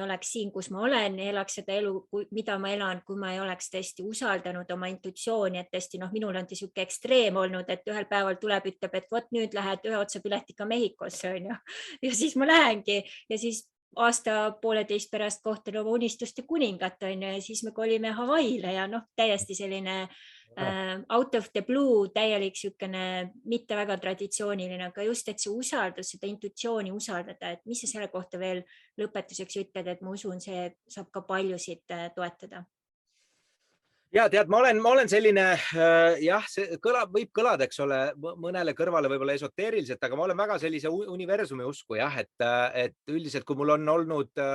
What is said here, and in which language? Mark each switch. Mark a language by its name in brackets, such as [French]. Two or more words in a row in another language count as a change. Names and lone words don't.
[Estonian] oleks siin, kus ma olen, elaks seda elu, mida ma elan, kui ma ei oleks tõesti usaldanud oma intuitsiooni, et tõesti minul on siuke ekstreem olnud, et ühel päeval tuleb, ütleb, et vot nüüd lähed ühe otsapiletiga Mehhikosse ja siis ma lähengi ja siis aasta pooleteist pärast kohtan oma unistuste kuningat ja siis me kolime Hawaiile ja täiesti selline [English] out of the blue, [Estonian] täielik siukene mitte väga traditsiooniline, aga just, et see usaldus, seda intuitsiooni usaldada, et mis sa selle kohta veel lõpetuseks ütled, et ma usun, see saab ka paljusid toetada. Ja tead, ma olen selline, see võib kõlada, eks ole, mõnele kõrvale võib-olla esoteeriliselt, aga ma olen väga sellise universumi usku, et üldiselt, kui mul on olnud